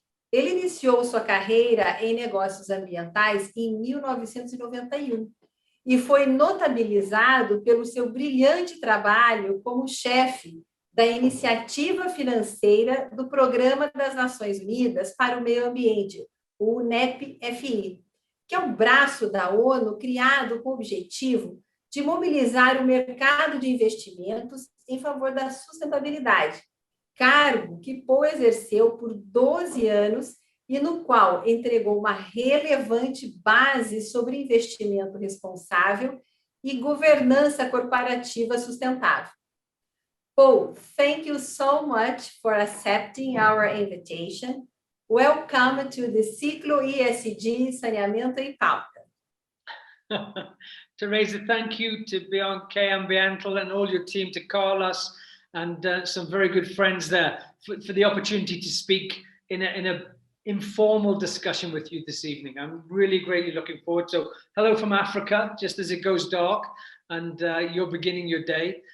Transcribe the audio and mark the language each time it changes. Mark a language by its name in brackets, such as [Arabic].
[Portuguese] Ele iniciou sua carreira em negócios ambientais em 1991 e foi notabilizado pelo seu brilhante trabalho como chefe da iniciativa financeira do Programa das Nações Unidas para o Meio Ambiente, o Ep.5, que é um braço da ONU criado com o objetivo de mobilizar o mercado de investimentos em favor da sustentabilidade, cargo que Paul exerceu por 12 anos e no qual entregou uma relevante base sobre investimento responsável e governança corporativa sustentável. [English] Paul, thank you so much for accepting our invitation. Welcome to the Ciclo ESG Saneamento em Pauta. Teresa, thank you to BRK Ambiental and all your team, to Carlos and some very good friends there for the opportunity to speak in a informal discussion with you this evening. I'm really greatly looking forward. So hello from Africa, just as it goes dark and you're beginning your day.